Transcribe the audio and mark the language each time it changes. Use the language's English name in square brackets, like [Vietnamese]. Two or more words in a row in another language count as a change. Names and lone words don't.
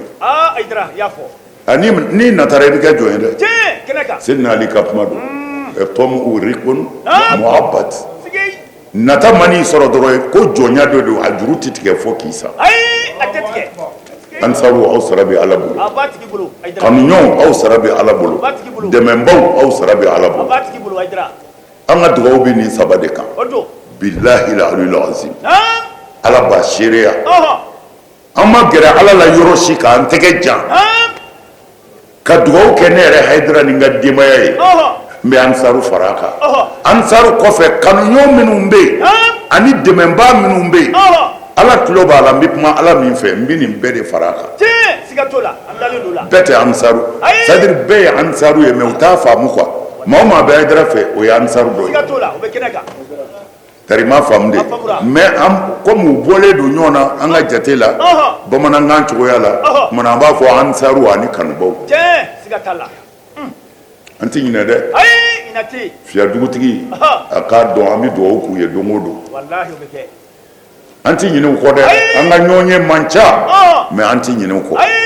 [Bambara] ye ni natara i bɛ kɛ jɔn ye dɛ Seydina Ali ka kuma don tɔmu rikun muhabbat nata man'i sɔrɔ dɔrɔn ko jɔnya dɔ don a juru tɛ tigɛ fo k'i sa ansaru aw sara bɛ Ala bolo kanuɲɔgɔnw aw sara bɛ Ala bolo dɛmɛbaw aw sara bɛ Ala bolo an ka dugawu bɛ nin saba de kan [Arabic] بالله العلي العظيم [Bambara] Ala b'a seereya an ma gɛrɛ Ala la yɔrɔ si k'an tɛgɛ jan ka dugawu kɛ ne yɛrɛ Hayidara ni n ka denbaya ye n bɛ ansaru fara a kan ansaru kɔfɛ kanuɲɔgɔn minnu bɛ yen ani dɛmɛbaa minnu bɛ yen Ala tulo b'a la n bɛ kuma Ala min fɛ n bɛ nin bɛɛ de fara a kan bɛɛ tɛ ansaru [French] c'est à dire [Bambara] bɛɛ ye ansaru ye mais u t'a faamu quoi maa o maa bɛ Hayidara fɛ o ye ansaru dɔ ye tari ma faamu de [French] mais comme [Bambara] u bɔlen don ɲɔgɔn na an ka jate la bamanankan cogoya la kumana an b'a fɔ ansaru ani kanubaw an tɛ ɲinɛ dɛ fiya dugutigi a k'a dɔn an bɛ dugawu k'u ye don o don an tɛ ɲinɛ u kɔ dɛ an ka ɲɔgɔn ye man ca mais an tɛ ɲinɛ u kɔ